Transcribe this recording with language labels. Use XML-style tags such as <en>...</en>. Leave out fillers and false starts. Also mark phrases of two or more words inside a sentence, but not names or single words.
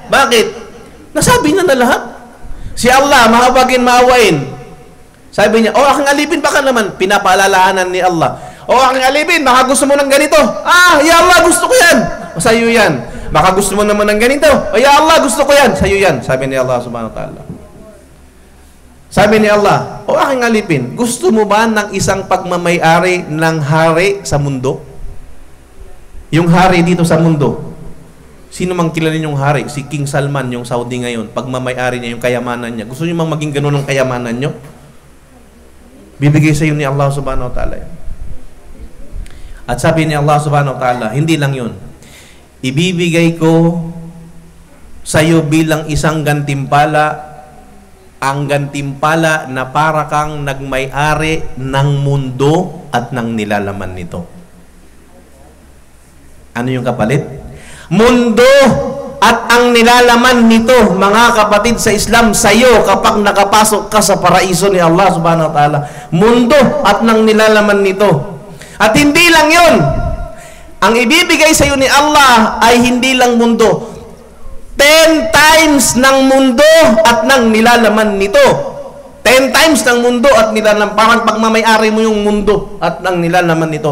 <tl>Bakit? Nasabi na lahat. Si Allah, mahabagin, maawain. Sabi niya, O aking alipin, baka naman, pinapaalalahanan ni Allah. O aking alipin, baka gusto mo ng ganito.</tl> <ar>Ya Allah,</ar> <tl>gusto ko yan. O sa'yo yan. Baka gusto mo naman ng ganito.</tl> <ar>O ya Allah,</ar> <tl>gusto ko yan. Sa'yo yan. Sabi ni Allah</tl> <ar>subhanahu wa ta'ala.</ar> <tl>Sabi ni Allah, O aking alipin, gusto mo ba ng isang pagmamay-ari ng hari sa mundo? Yung hari dito sa mundo, sino mang kilala yung hari? Si King Salman, yung Saudi ngayon, pagmamay-ari niya, yung kayamanan niya. Gusto niyo mang maging ganun ang kayamanan niyo? Bibigay sa iyo ni Allah</tl> <ar>subhanahu wa ta'ala.</ar> <tl>At sabi ni Allah</tl> <ar>subhanahu wa ta'ala,</ar> <tl>hindi lang yun. Ibibigay ko sa iyo bilang isang gantimpala, ang gantimpala na para kang nagmay-ari ng mundo at ng nilalaman nito. Ano yung kapalit? Mundo at ang nilalaman nito, mga kapatid sa Islam, sa iyo kapag nakapasok ka sa paraiso ni Allah</tl> <ar>subhanahu wa ta'ala.</ar> <tl>Mundo at ng nilalaman nito. At hindi lang yun. Ang ibibigay sa iyo ni Allah ay hindi lang mundo. 10 times ng mundo at ng nilalaman nito. 10 times ng mundo at nilalaman. Parang pagmamay-ari mo yung mundo at ng nilalaman nito.</tl>